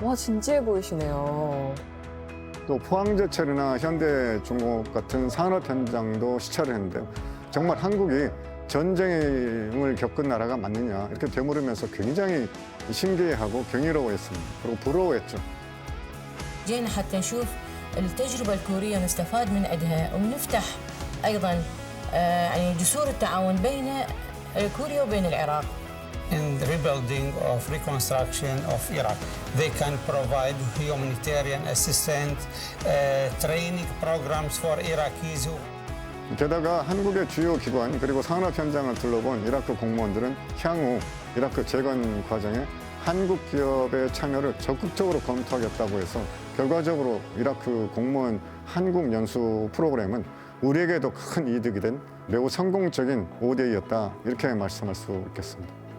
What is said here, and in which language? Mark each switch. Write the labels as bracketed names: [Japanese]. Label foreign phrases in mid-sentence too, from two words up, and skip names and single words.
[Korean] 와, 진지해 보이시네요. 또 포항제철이나 현대중공업 같은 산업 현장도 시찰을 했는데요. 정말 한국이 전쟁을 겪은 나라가 맞느냐 이렇게 되물으면서 굉장히 신기해하고 경이로워했습니다. 그리고 부러워했죠. [Arabic] جينا حتى نشوف التجربة الكورية نستفاد من عندها ونفتح أيضا يعني جسور التعاون بين كوريا وبين العراق. [English] In the rebuilding of reconstruction of Iraq, they can provide humanitarian assistance, training programs for Iraqis who [Korean] 게다가 한국의 주요 기관 그리고 산업 현장을 둘러본 이라크 공무원들은 향후 이라크 재건 과정에 한국 기업의 참여를 적극적으로 검토하겠다고 해서 결과적으로 이라크 공무원 한국 연수 프로그램은 우리에게도 큰 이득이 된 매우 성공적인 ODA였다 이렇게 말씀할 수 있겠습니다.